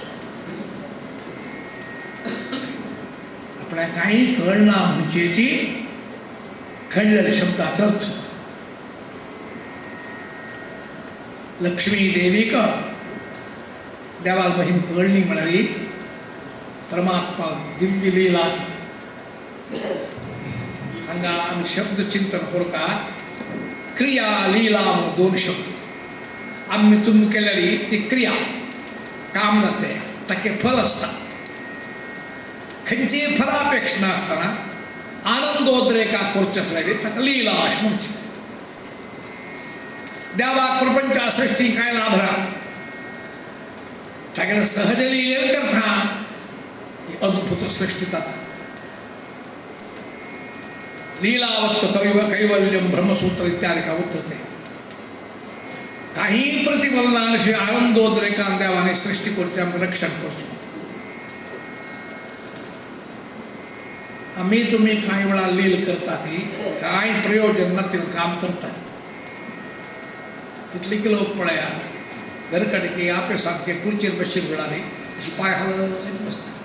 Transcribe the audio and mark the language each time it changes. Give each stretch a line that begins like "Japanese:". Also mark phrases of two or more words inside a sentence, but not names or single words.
Konkani: आपल्याक कांय कळना म्हणचेची कळलेल्या शब्दाचो अर्थ लक्ष्मी देवीक देवाल महिम कळली म्हळ्यार परमात्मा दिव्य लीला हांगा आमी शब्द चिंतन करता क्रिया लीला म्हणून दोन शब्द आमी तुमी केल्यारी ती क्रिया काम जाते ताके फल आसता खंयचीय फलापेक्षा नासतना आनंदोद्रेका करचे आसल्यार ताका लीला अशें म्हणचें देवाक प्रपंचा सृष्टी काय लाभला तागेले सहज लीलेन करता ही अद्भुत सृष्टी जाता लीलावत्त कैवल्यम ब्रह्मसूत्र इत्यादि का उत्तर काही प्रतिफलनाशी आनंदोद्रेकान देवाने सृष्टी करची आमकां रक्षण करचें आमी तुमी कांय वेळा लील करता ती कांय प्रयोजन नातिल काम करता कितलीक लोक पळया घरकडे आपे सामके खुर्चेर बशील वेळारी अशी पाय हलत बसता